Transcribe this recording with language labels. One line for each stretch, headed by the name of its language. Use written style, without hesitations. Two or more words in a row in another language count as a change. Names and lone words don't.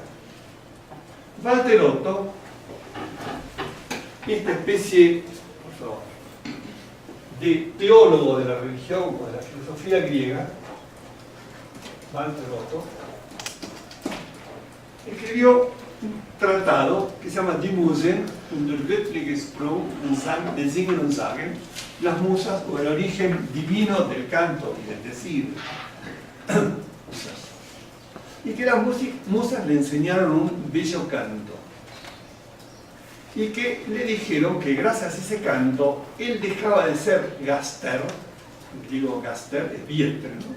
Spanish: Walter Otto, esta especie, por favor, de teólogo de la religión o de la filosofía griega, Walter Otto, escribió un tratado que se llama Die Musen und der göttliche Sprung des Singen und Sagen, las musas o el origen divino del canto y del decir. Y que las musas le enseñaron un bello canto. Y que le dijeron que gracias a ese canto, él dejaba de ser gaster, digo gaster es vientre, ¿no?